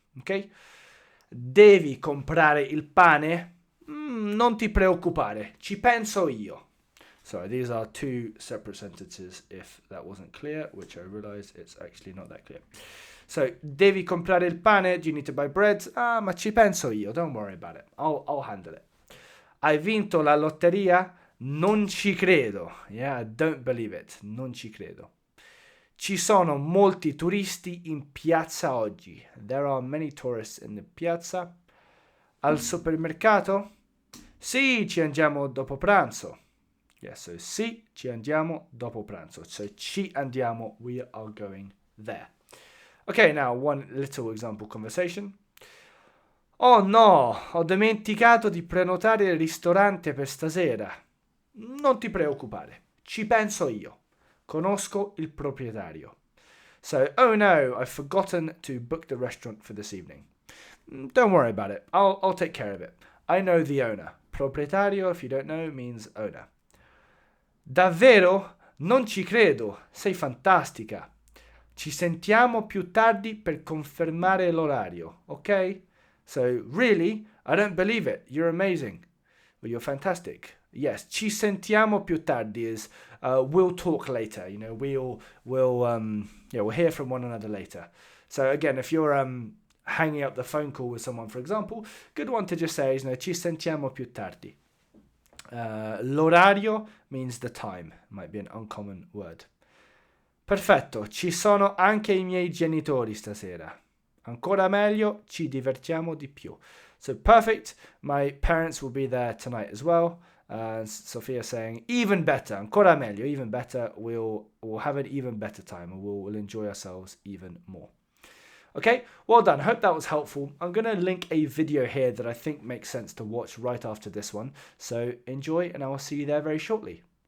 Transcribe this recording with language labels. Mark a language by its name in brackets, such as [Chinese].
[Italian] Okay, devi comprare il pane? Non ti preoccupare, ci penso io. [English] Sorry, these are two separate sentences if that wasn't clear, which I realize it's actually not that clear. So, [Italian] devi comprare il pane, [English] do you need to buy bread? Ah, [Italian] ma ci penso io, [English] don't worry about it. I'll handle it. [Italian] Hai vinto la lotteria? Non ci credo. [English] Yeah, I don't believe it. [Italian] Non ci credo. Ci sono molti turisti in piazza oggi. [English] There are many tourists in the piazza. [Italian] Al supermercato? Sì, ci andiamo dopo pranzo. Yeah, so sì, ci andiamo dopo pranzo. [English] So [Italian] ci andiamo, [English] we are going there. Okay, now one little example conversation. [Italian] Oh no, ho dimenticato di prenotare il ristorante per stasera. Non ti preoccupare, ci penso io. Conosco il proprietario. [English] So, oh no, I've forgotten to book the restaurant for this evening. Don't worry about it, I'll take care of it. I know the owner. Proprietario, if you don't know, means owner. [Italian] Davvero? Non ci credo, sei fantastica. Ci sentiamo più tardi per confermare l'orario, ok? [English] So, really? I don't believe it. You're amazing. Well, you're fantastic. Yes, [Italian] ci sentiamo più tardi [English] is we'll talk later. You know, we'll hear from one another later. So again, if you're hanging up the phone call with someone, for example, good one to just say is, [Italian] ci sentiamo più tardi. [English] L'orario means the time. Might be an uncommon word. [Italian] Perfetto, ci sono anche i miei genitori stasera. Ancora meglio, ci divertiamo di più. [English] So perfect, my parents will be there tonight as well. Sophia saying, even better, [Italian] ancora meglio, [English] even better, we'll have an even better time and we'll enjoy ourselves even more. Okay, well done. Hope that was helpful. I'm going to link a video here that I think makes sense to watch right after this one. So enjoy and I will see you there very shortly.